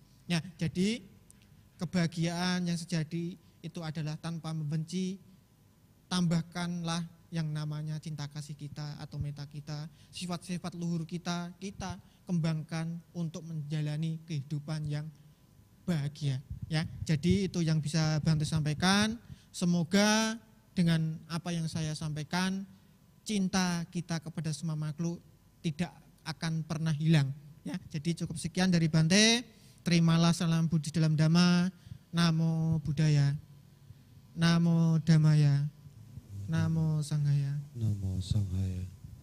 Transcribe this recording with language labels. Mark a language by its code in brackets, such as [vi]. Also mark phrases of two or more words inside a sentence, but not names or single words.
[id] Ya, jadi kebahagiaan yang sejati itu adalah tanpa membenci, tambahkanlah yang namanya cinta kasih kita atau meta kita, sifat-sifat luhur kita kembangkan untuk menjalani kehidupan yang bahagia. Ya, jadi itu yang bisa Bante sampaikan. Semoga dengan apa yang saya sampaikan, cinta kita kepada semua makhluk tidak akan pernah hilang. Ya, jadi cukup sekian dari Bante. Terimalah salam Budi dalam Dhamma. [pi] Namo Buddhaya. Namo Dhammaya. Namo Sanghaya. Namo Sanghaya.